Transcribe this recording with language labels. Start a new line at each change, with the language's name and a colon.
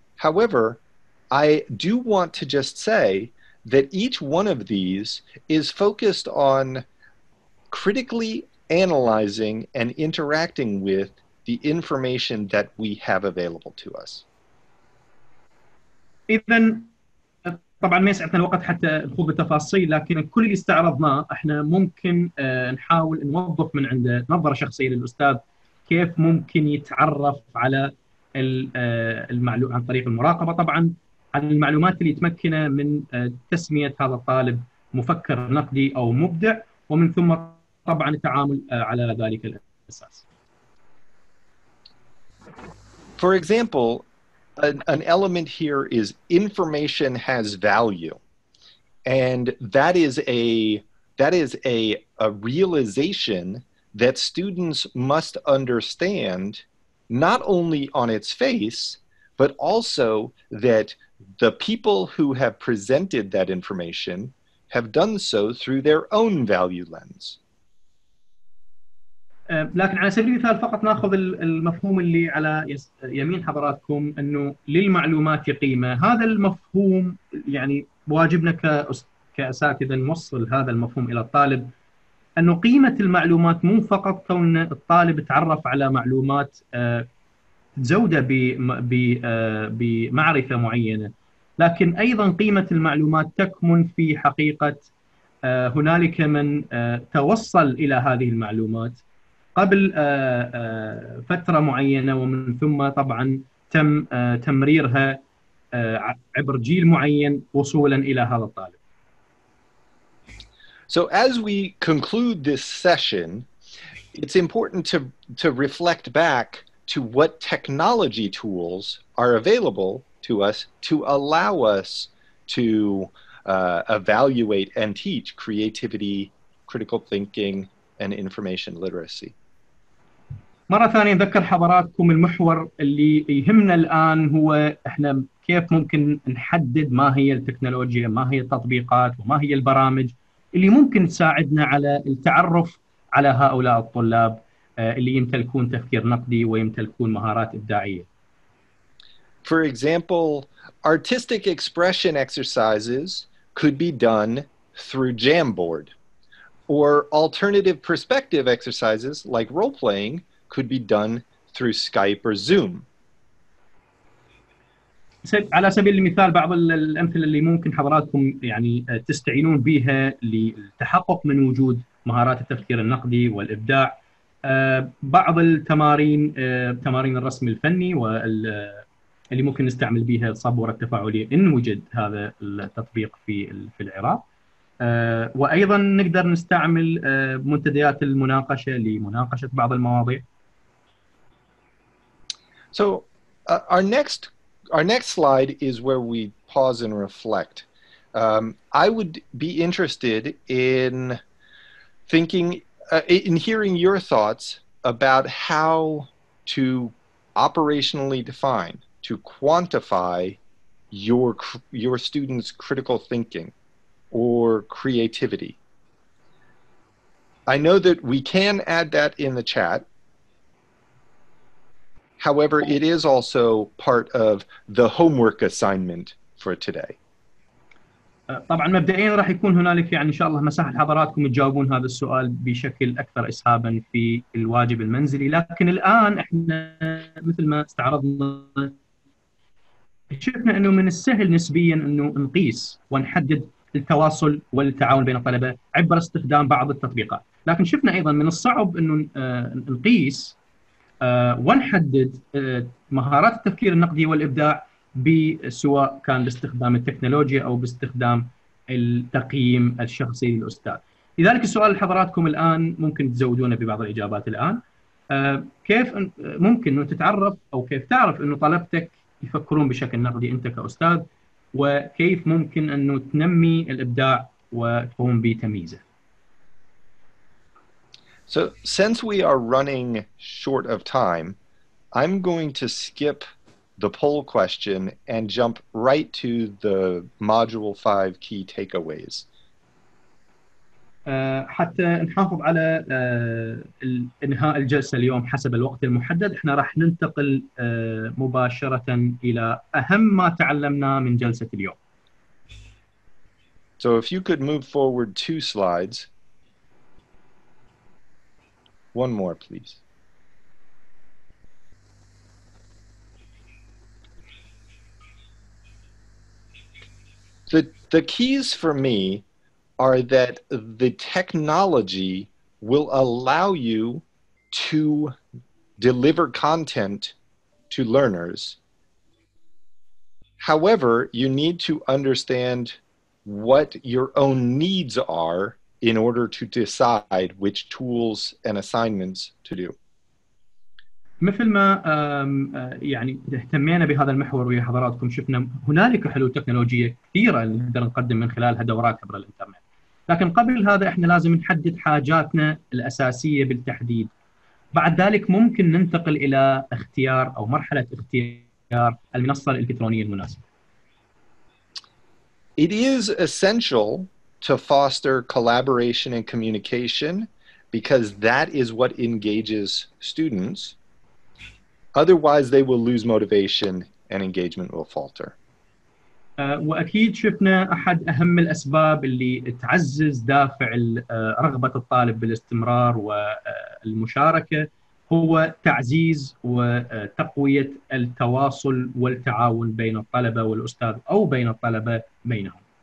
English: However, I do want to just say that each one of these is focused on critically analyzing and interacting with the information that we have available to us.
Arabic: إذن طبعا ما يسعفنا الوقت حتى نخوض بالتفاصيل، لكن كل اللي استعرضناه احنا ممكن نحاول نوظف من عنده نظرة شخصية للأستاذ كيف ممكن يتعرف على المعلومات عن طريق المراقبة، طبعا عن المعلومات اللي تمكنه من تسمية هذا الطالب مفكر نقدي أو مبدع، ومن ثم طبعا التعامل على ذلك الأساس.
English: For example, an element here is information has value, and that is a realization that students must understand not only on its face, but also that the people who have presented that information have done so through their own value lens.
Arabic: لكن على سبيل المثال فقط ناخذ المفهوم اللي على يمين حضراتكم انه للمعلومات قيمه، هذا المفهوم يعني واجبنا كاساتذه نوصل هذا المفهوم الى الطالب انه قيمه المعلومات مو فقط كون الطالب يتعرف على معلومات تزوده بمعرفه معينه، لكن ايضا قيمه المعلومات تكمن في حقيقه هنالك من توصل الى هذه المعلومات قبل فترة معينة، ومن ثم طبعا تم تمريرها عبر جيل معين وصولا إلى هذا الطالب.
English: So as we conclude this session, it's important to reflect back to what technology tools are available to us to allow us to evaluate and teach creativity, critical thinking, and information literacy.
Arabic: مرة ثانية نذكر حضراتكم المحور اللي يهمنا الآن هو إحنا كيف ممكن نحدد ما هي التكنولوجيا، ما هي التطبيقات، وما هي البرامج اللي ممكن تساعدنا على التعرف على هؤلاء الطلاب اللي يمتلكون تفكير نقدي ويمتلكون مهارات إبداعية.
English: For example, artistic expression exercises could be done through Jamboard, or alternative perspective exercises like role-playing could be done through Skype or Zoom.
Arabic: على سبيل المثال بعض الأمثلة اللي ممكن حضراتكم يعني تستعينون بها للتحقق من وجود مهارات التفكير النقدي والإبداع، بعض التمارين، تمارين الرسم الفني اللي ممكن نستعمل بها الصبورة التفاعلية إن وجد هذا التطبيق في العراق، وأيضا نقدر نستعمل منتديات المناقشة لمناقشة بعض المواضيع.
English: So our next slide is where we pause and reflect. I would be interested in thinking, in hearing your thoughts about how to operationally define, to quantify your students' critical thinking or creativity. I know that we can add that in the chat. However, it is also part of the homework assignment for today.
Arabic: طبعا مبدئيا راح يكون هنالك يعني ان شاء الله مساحه لحضراتكم تجاوبون هذا السؤال بشكل اكثر اسهابا في الواجب المنزلي، لكن الان احنا مثل ما استعرضنا شفنا انه من السهل نسبيا انه نقيس ونحدد التواصل والتعاون بين الطلبه عبر استخدام بعض التطبيقات، لكن شفنا ايضا من الصعب انه نقيس ونحدد مهارات التفكير النقدي والإبداع سواء كان باستخدام التكنولوجيا أو باستخدام التقييم الشخصي للأستاذ. لذلك السؤال لحضراتكم الآن ممكن تزودونه ببعض الإجابات الآن، كيف ممكن أن تتعرف أو كيف تعرف أنه طلبتك يفكرون بشكل نقدي أنت كأستاذ، وكيف ممكن أنه تنمي الإبداع وتقوم بتمييزه.
English: So since we are running short of time, I'm going to skip the poll question and jump right to the Module 5 key takeaways.
Arabic: حتى نحافظ على إنهاء الجلسة اليوم حسب الوقت المحدد، احنا راح ننتقل مباشرة إلى أهم ما تعلمناه من جلسة اليوم.
English: So if you could move forward 2 slides. One more, please. The keys for me are that the technology will allow you to deliver content to learners. However, you need to understand what your own needs are in order to decide which tools and assignments to do.
Arabic: مثل ما يعني اهتمينا بهذا المحور ويا حضراتكم، شفنا هنالك حلول تكنولوجية كثيرة اللي نقدر نقدم من خلالها دورات عبر الإنترنت، لكن قبل هذا احنا لازم نحدد حاجاتنا الأساسية بالتحديد. بعد ذلك ممكن ننتقل إلى اختيار أو مرحلة اختيار المنصة الإلكترونية المناسبة.
English: It is essential to foster collaboration and communication because that is what engages students. Otherwise, they will lose motivation and engagement will falter.
Arabic: وأكيد شفنا أحد أهم الأسباب اللي تعزز دافع رغبة الطالب بالاستمرار والمشاركة هو تعزيز وتقوية التواصل والتعاون بين الطلبة والأستاذ أو بين الطلبة بينهم.